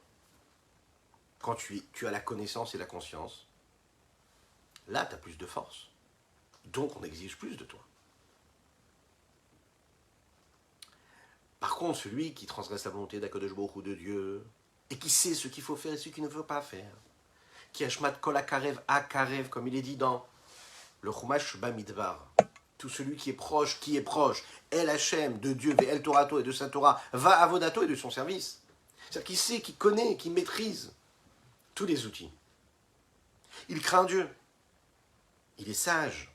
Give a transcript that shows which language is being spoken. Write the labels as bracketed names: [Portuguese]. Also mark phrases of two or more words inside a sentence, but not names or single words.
[French] Quand tu as la connaissance et la conscience, là, tu as plus de force. Donc, on exige plus de toi. Par contre, celui qui transgresse la volonté d'Akadosh Baruch Hu de Dieu, et qui sait ce qu'il faut faire et ce qu'il ne veut pas faire, qui [Hebrew] אשמת כל הקרב הקרב, [French] comme il est dit dans le Chumash Bamidbar, tout celui qui est proche, [Hebrew] אל השם, [French] de Dieu, [Hebrew] אל תורתו [French] et de sa Torah, [Hebrew] ועבודתו [French] et de son service. C'est-à-dire qu'il sait, qu'il connaît, qu'il maîtrise tous les outils. Il craint Dieu. Il est sage.